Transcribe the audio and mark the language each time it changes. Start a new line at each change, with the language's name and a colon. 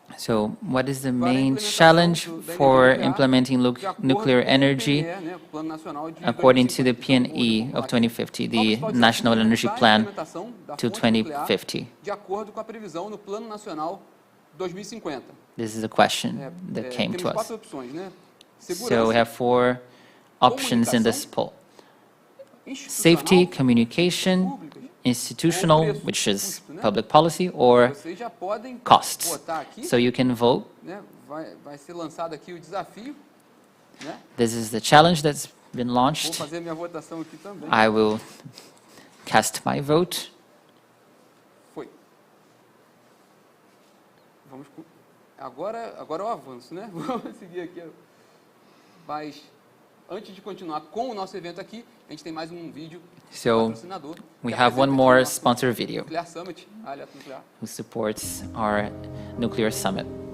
English: So, what is the main challenge for implementing nuclear energy according to the PNE of 2050, the National Energy Plan to 2050?
Portuguese: De acordo com a previsão no Plano Nacional 2050.
English: This is a question that came to us.
Portuguese: Opções, né?
English: So we have 4 options in this poll. Safety, communication, institutional, which is public policy, or costs. So you can vote.
Portuguese: Vai ser lançado aqui o desafio, né?
English: This is the challenge that's been launched.
Portuguese: Vou fazer minha votação aqui também.
English: I will cast my vote.
Portuguese: Foi. Vamos agora eu avanço, né? Vamos seguir aqui. Mas antes de continuar com o nosso evento aqui, a gente tem mais um vídeo patrocinador.
English: We have one more sponsor video Nuclear Summit, Nuclear, who supports our Nuclear Summit.